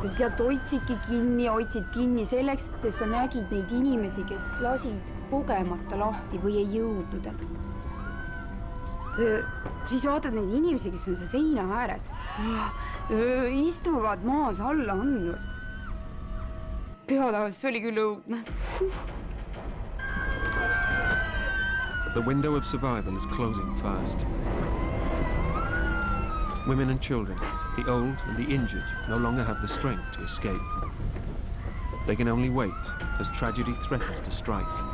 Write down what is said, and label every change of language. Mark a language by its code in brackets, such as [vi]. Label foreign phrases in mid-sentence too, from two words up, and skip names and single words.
[et] sa sealt hoidsidki kinni, hoidsid kinni selleks, sest sa nägid neid inimesi, kes lasid kogemata lahti või ei jõudnud enam. Siis vaatad neid inimesi, kes on seal seina ääres, istuvad maas alla andnud. Peataas, see oli küll õudne. [en] The window of survival is closing fast. Women and children, the old and the injured, no longer have the strength to escape. They can only wait as tragedy threatens to strike.